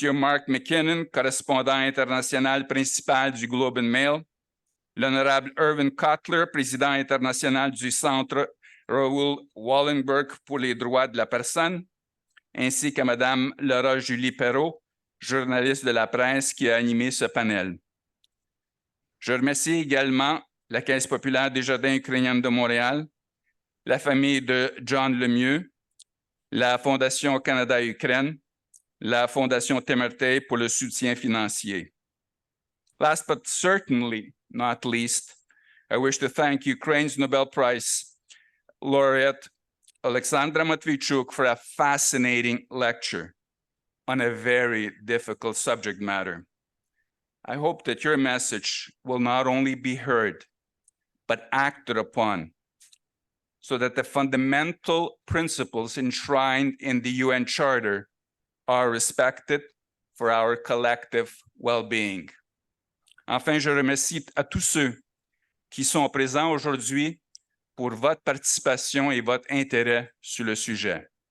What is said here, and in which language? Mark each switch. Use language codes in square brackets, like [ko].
[fr] Mark McKinnon, correspondant international principal du Globe and Mail, l'honorable Irvin Cutler, président international du Centre Raoul Wallenberg pour les droits de la personne, ainsi qu'à Mme Laura Julie Perrault, journaliste de la presse qui a animé ce panel. Je remercie également la Caisse populaire des Jardins ukrainiennes de Montréal, la famille de John Lemieux, la Fondation Canada-Ukraine, la Fondation Temertey pour le soutien financier. [en] Last but certainly not least, I wish to thank Ukraine's Nobel Prize laureate Oleksandra Matviiichuk for a fascinating lecture on a very difficult subject matter. I hope that your message will not only be heard, but acted upon, so that the fundamental principles enshrined in the UN Charter are respected for our collective well-being. [fr] Enfin, je remercie à tous ceux qui sont présents aujourd'hui pour votre participation et votre intérêt sur le sujet.